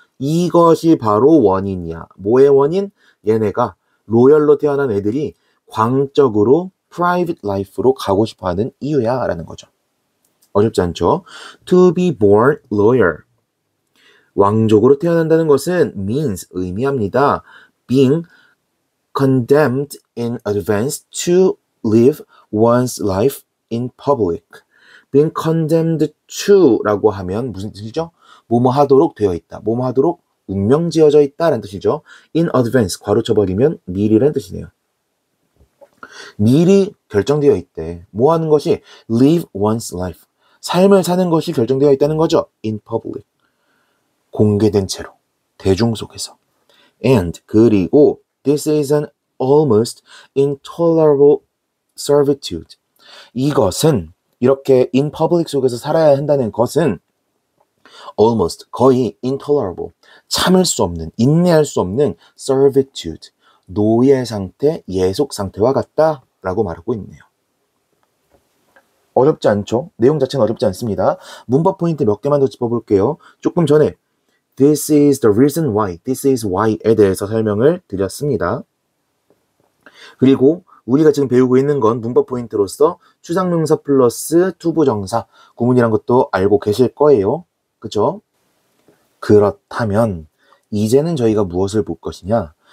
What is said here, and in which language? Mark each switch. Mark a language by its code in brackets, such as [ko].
[ko] 이것이 바로 원인이야. 뭐의 원인? 얘네가 로열로 태어난 애들이 광적으로 private life로 가고 싶어하는 이유야 라는 거죠. 어렵지 않죠? [en] To be born lawyer. [ko] 왕족으로 태어난다는 것은 [en] means [ko] 의미합니다. [en] Being condemned in advance to live one's life in public. [ko] Being condemned to라고 하면 무슨 뜻이죠? 뭐뭐 하도록 되어 있다. 뭐뭐 하도록 운명 지어져 있다 라는 뜻이죠. In advance 괄호쳐버리면 미리라는 뜻이네요. 미리 결정되어 있대. 뭐 하는 것이 [en] live one's life. [ko] 삶을 사는 것이 결정되어 있다는 거죠. [en] In public. [ko] 공개된 채로. 대중 속에서. [en] And [ko] 그리고 [en] this is an almost intolerable servitude. [ko] 이것은 이렇게 in public 속에서 살아야 한다는 것은 almost 거의 [en] intolerable [ko] 참을 수 없는 인내할 수 없는 servitude 노예 상태 예속 상태와 같다라고 말하고 있네요. 어렵지 않죠? 내용 자체는 어렵지 않습니다. 문법 포인트 몇 개만 더 짚어볼게요. 조금 전에 this is the reason why, this is why에 대해서 설명을 드렸습니다. 그리고 우리가 지금 배우고 있는 건 문법 포인트로서 추상명사 플러스 투부정사 구문이란 것도 알고 계실 거예요. 그죠? 그렇다면 이제는 저희가 무엇을 볼 것이냐?